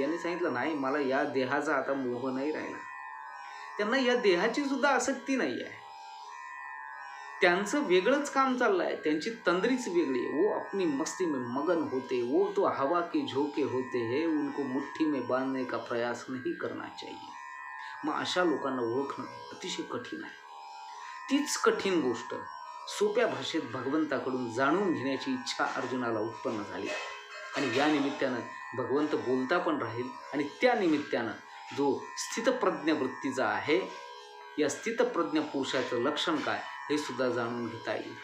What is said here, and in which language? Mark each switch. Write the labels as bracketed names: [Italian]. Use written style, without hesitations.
[Marathi] यांनी सांगितलं नाही, मला या देहाचा आता मोह नाही राहिला. त्यांना या देहाची सुद्धा आसक्ती नाही आहे. त्यांचं वेगळंच काम चाललं आहे, त्यांची तंद्रीच वेगळी आहे. [Hindi] वो अपनी मस्ती में मगन होते, वो तो हवा के झोंके होते हैं, उनको मुट्ठी में बांधने का प्रयास नहीं करना चाहिए. [Marathi] मग अशा लोकांना ओळखणं अतिशय कठीण आहे. तीच कठीण गोष्ट सोप्या भाषेत भगवंताकडून जाणून घेण्याची इच्छा अर्जुनाला उत्पन्न झाली. आणि या निमित्तानं भगवंत बोलता पण राहील. आणि त्या निमित्तानं जो स्थितप्रज्ञ वृत्तीचा आहे, या स्थितप्रज्ञ पुरुषाचं लक्षण काय हे सुद्धा जाणून घेता येईल.